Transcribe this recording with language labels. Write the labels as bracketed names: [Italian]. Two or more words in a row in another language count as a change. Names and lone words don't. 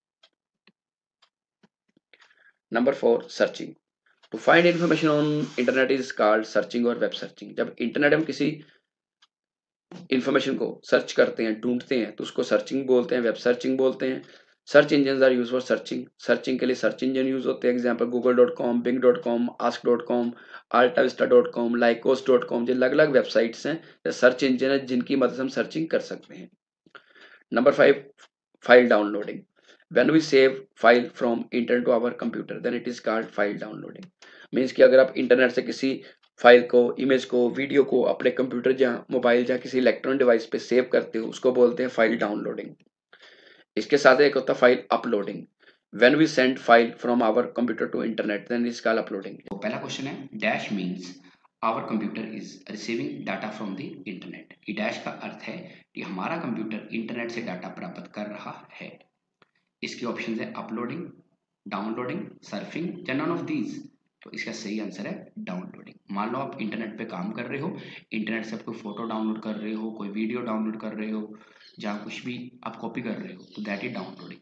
[English] Number 4 searching, to find information on internet is called searching or web searching. [Hindi] जब इंटरनेट हम किसी इंफॉर्मेशन को सर्च करते हैं, ढूंढते हैं, तो उसको सर्चिंग बोलते हैं, [English] web searching [Hindi] बोलते हैं। [English] search engine are use for searching, [Hindi] सर्चिंग के लिए [English] search engine use [Hindi] होते हैं। एग्जाम्पल गूगल.com, बिंग.com, आस्क.com, अल्टाविस्टा.com, लाइकोस.com, ये अलग अलग वेबसाइट्स हैं, [English] search engine [Hindi] है जिनकी मदद से हम सर्चिंग कर सकते हैं। [English] Number 5 file downloading, when we save file from internet to our computer then it is called file downloading। [Hindi] मीन्स कि अगर आप इंटरनेट से किसी फाइल को, इमेज को, वीडियो को अपने कंप्यूटर या मोबाइल या किसी [English] electronic device [Hindi] पे सेव करते हो, उसको बोलते हैं [English] file downloading. [Hindi] इसके साथ एक होता है [English] file uploading, when we send file from our computer to internet then it is called uploading। [Hindi] तो पहला क्वेश्चन है, [English] dash means our computer is receiving data from the internet. [Hindi] कि डैश का अर्थ है कि हमारा कंप्यूटर इंटरनेट से डाटा प्राप्त कर रहा है। इसके ऑप्शन है अपलोडिंग, डाउनलोडिंग, सर्फिंग या [English] none of these. [Hindi] तो इसका सही आंसर है डाउनलोडिंग। मान लो आप इंटरनेट पे काम कर रहे हो, इंटरनेट से आप कोई फोटो डाउनलोड कर रहे हो, कोई वीडियो डाउनलोड कर रहे हो, जहाँ कुछ भी आप कॉपी कर रहे हो, तो [English] that is downloading.